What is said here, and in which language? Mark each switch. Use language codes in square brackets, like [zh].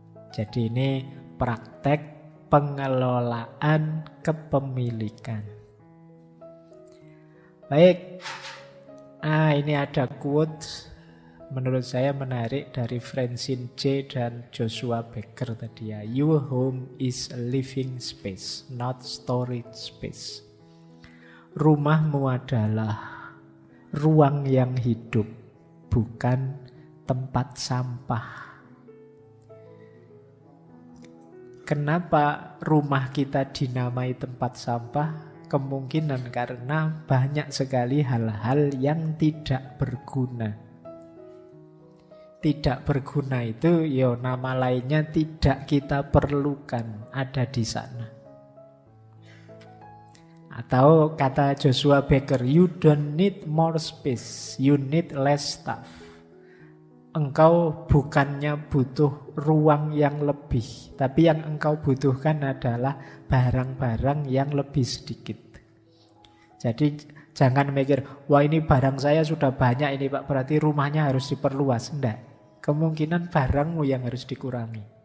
[id] Jadi ini praktek pengelolaan kepemilikan. Baik, ini ada quote menurut saya menarik dari Francine J. dan Joshua Becker tadi ya. [en] Your home is a living space, not storage space. [id] Rumahmu adalah ruang yang hidup, bukan tempat sampah. Kenapa rumah kita dinamai tempat sampah? Kemungkinan karena banyak sekali hal-hal yang tidak berguna. Tidak berguna itu ya nama lainnya tidak kita perlukan ada di sana. Atau kata [en] Joshua Becker, you don't need more space, you need less stuff. [id] Engkau bukannya butuh ruang yang lebih, tapi yang engkau butuhkan adalah barang-barang yang lebih sedikit. Jadi jangan mikir, wah ini barang saya sudah banyak ini Pak, berarti rumahnya harus diperluas. Enggak. Kemungkinan barangmu yang harus dikurangi.